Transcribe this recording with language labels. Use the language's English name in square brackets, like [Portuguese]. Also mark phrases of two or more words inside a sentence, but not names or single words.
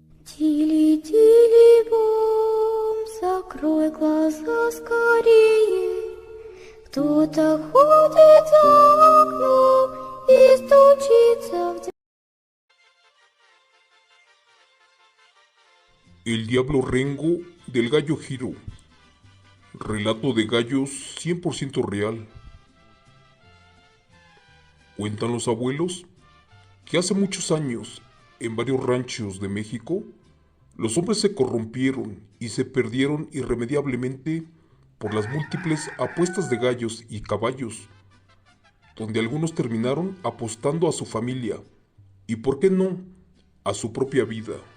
[Russian] Тили-тили-бом, закрой глаза скорее. Кто-то ходит за окном и стучится в дверь. [Spanish] El diablo Rengo del gallo Giro. Relato de gallos 100% real. Cuentan los abuelos que hace muchos años, en varios ranchos de México, los hombres se corrompieron y se perdieron irremediablemente por las múltiples apuestas de gallos y caballos, donde algunos terminaron apostando a su familia y, por qué no, a su propia vida.